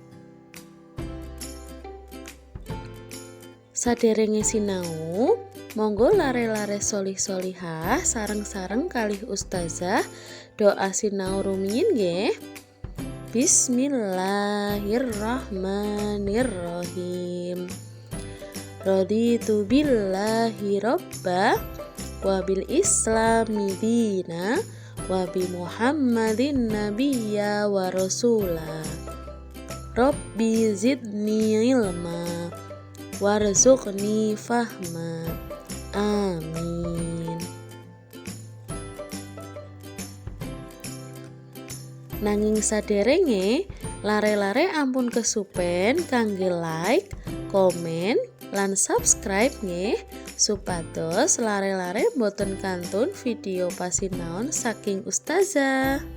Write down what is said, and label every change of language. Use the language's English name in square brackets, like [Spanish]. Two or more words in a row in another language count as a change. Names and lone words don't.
[Javanese] Saderenge sinau, monggo lare-lare solih-solihah sareng-sareng kalih ustazah doa sinau rumiyin nggih. [Arabic] بسم الله الرحمن الرحيم. رضيت بالله ربا وبالإسلام دينا وبمحمد نبيا ورسولا. رب زدني علما وارزقني فهما. Amin. [Javanese] Nanging saderenge lare-lare ampun kesupen kangge like, komen, lan subscribe nggih, supados lare-lare boten kantun video pasinaon saking ustazah.